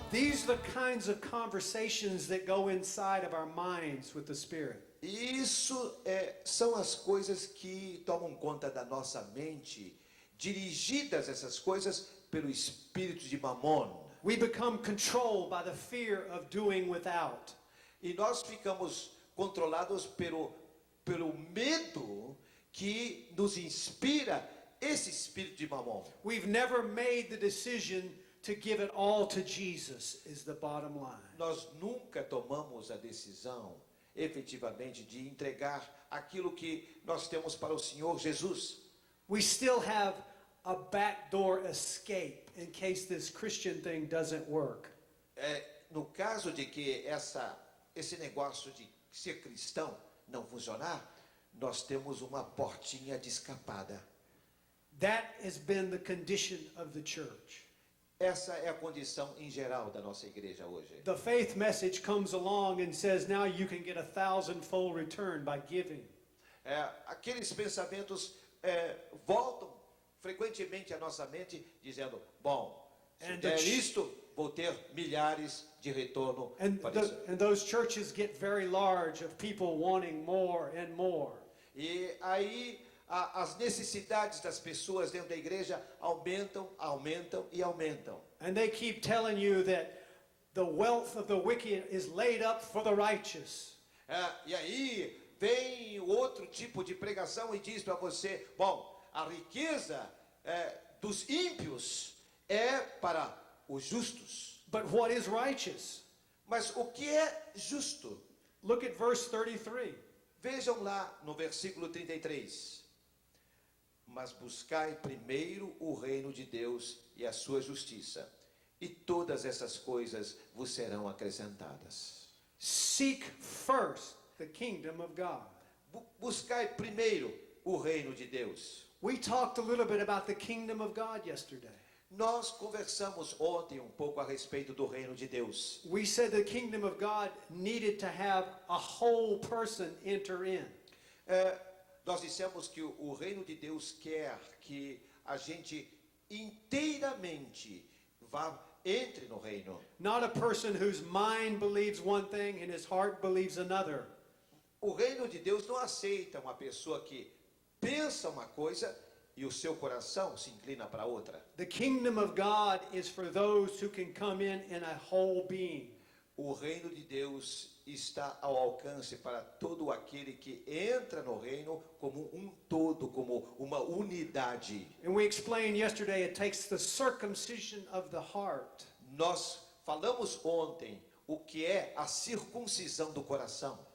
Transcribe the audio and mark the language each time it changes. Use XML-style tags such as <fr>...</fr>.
<en>These are the kinds of conversations that go inside of our minds with the Spirit.</en> <pt>Isso são as coisas que tomam conta da nossa mente, dirigidas essas coisas pelo espírito de Mamon.</pt> <en>We become controlled by the fear of doing without.</en> <pt>E nós ficamos controlados pelo medo que nos inspira esse espírito de Mamon.</pt> <en>We've never made the decision to give it all to Jesus, is the bottom line.</en> <pt>Nós nunca tomamos a decisão, efetivamente, de entregar aquilo que nós temos para o Senhor Jesus.</pt> <en>We still have a backdoor escape in case this Christian thing doesn't work.</en> <pt>No caso de que esse negócio de ser cristão não funcionar, nós temos uma portinha de escapada.</pt> <en>That has been the condition of the church.</en> <pt>Essa é a condição em geral da nossa igreja hoje.</pt> <en>The faith message comes along and says now you can get 1,000-fold return by giving.</en> <pt>Aqueles pensamentos voltam frequentemente à nossa mente dizendo, bom, se der isto, vou ter milhares de retorno para isso.</pt> <en>And those churches get very large of people wanting more and more.</en> <pt>E aí as necessidades das pessoas dentro da igreja aumentam, aumentam e aumentam.</pt> <en>And they keep telling you that the wealth of the wicked is laid up for the righteous.</en> <pt>E aí vem outro tipo de pregação e diz para você, bom, a riqueza dos ímpios é para os justos.</pt> <en>But what is righteous?</en> <pt>Mas o que é justo?</pt> <en>Look at verse 33.</en> <pt>Vejam lá no versículo 33. Mas buscai primeiro o reino de Deus e a sua justiça, e todas essas coisas vos serão acrescentadas.</pt> <en>Seek first the kingdom of God.</en> <pt>Buscai primeiro o reino de Deus.</pt> <en>We talked a little bit about the kingdom of God yesterday.</en> <pt>Nós conversamos ontem um pouco a respeito do reino de Deus.</pt> <en>We said the kingdom of God needed to have a whole person enter in.</en> <pt>Nós dissemos que o reino de Deus quer que a gente inteiramente entre no reino.</pt> <en>Not a person whose mind believes one thing and his heart believes another.</en> <pt>O reino de Deus não aceita uma pessoa que pensa uma coisa e o seu coração se inclina para outra.</pt> <en>The kingdom of God is for those who can come in a whole being.</en> <pt>O reino de Deus está ao alcance para todo aquele que entra no reino como um todo, como uma unidade.</pt> <en>And we explained yesterday it takes the circumcision of the heart.</en> <pt>Nós falamos ontem o que é a circuncisão do coração.</pt>